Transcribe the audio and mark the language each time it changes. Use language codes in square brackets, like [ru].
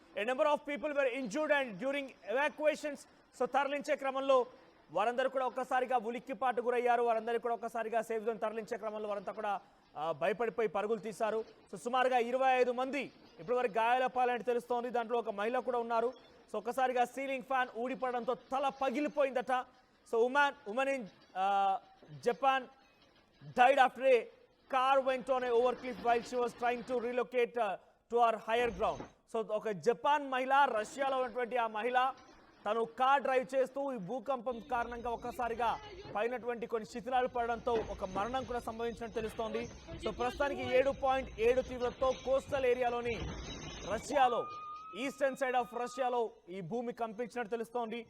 [en] A number of people were injured and during evacuations. [te] So తరలించే క్రమంలో వారందరూ కూడా ఒక్కసారిగా ఉలిక్కిపాటు గురయ్యారు. వారందరూ కూడా ఒక్కసారిగా సేఫ్ జోన్ తరలించే క్రమంలో వారంతా కూడా భయపడిపోయి పరుగులు తీశారు. సో సుమారుగా 25 మంది ఇప్పటివరకు గాయాల పాలని తెలుస్తోంది. దాంట్లో ఒక మహిళ కూడా ఉన్నారు. సో ఒక్కసారిగా సీలింగ్ ఫ్యాన్ ఊడిపడడంతో తల పగిలిపోయిందట. [en] So women in Japan died after a car went on a overcliff while she was trying to relocate to her higher ground. [te] So ఒక జపాన్ మహిళ, రష్యాలో ఉన్నటువంటి ఆ మహిళ తను కార్ డ్రైవ్ చేస్తూ ఈ భూకంపం కారణంగా ఒక్కసారిగా పైనటువంటి కొన్ని శిథిలాలు పడడంతో ఒక మరణం కూడా సంభవించినట్టు తెలుస్తోంది. సో ప్రస్తుతానికి 7.7 తీవ్రతతో కోస్టల్ ఏరియాలోని రష్యాలో ఈస్టర్న్ సైడ్ ఆఫ్ రష్యాలో ఈ భూమి కంపించినట్టు తెలుస్తోంది.